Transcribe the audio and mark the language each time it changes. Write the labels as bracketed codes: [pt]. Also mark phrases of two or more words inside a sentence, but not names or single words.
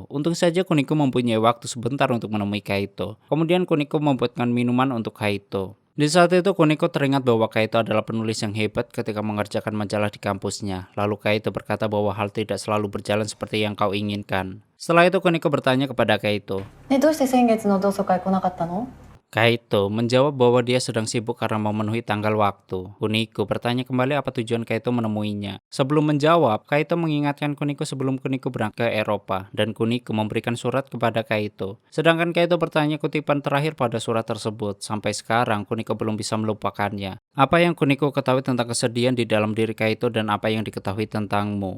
[id] Untung saja Kuniko mempunyai waktu sebentar untuk menemui Kaito. Kemudian Kuniko membuatkan minuman untuk Kaito. Di saat itu Kuniko teringat bahwa Kaito adalah penulis yang hebat ketika mengerjakan majalah di kampusnya. Lalu Kaito berkata bahwa hal tidak selalu berjalan seperti yang kau inginkan. Setelah itu Kuniko bertanya kepada Kaito. [ja] ね、どうして先月の同窓会来なかったの？ [id] Kaito menjawab bahwa dia sedang sibuk karena memenuhi tanggal waktu. Kuniko bertanya kembali apa tujuan Kaito menemuinya. Sebelum menjawab, Kaito mengingatkan Kuniko sebelum Kuniko berangkat ke Eropa, dan Kuniko memberikan surat kepada Kaito. Sedangkan Kaito bertanya kutipan terakhir pada surat tersebut. Sampai sekarang Kuniko belum bisa melupakannya. Apa yang Kuniko ketahui tentang kesedihan di dalam diri Kaito dan apa yang diketahui tentangmu.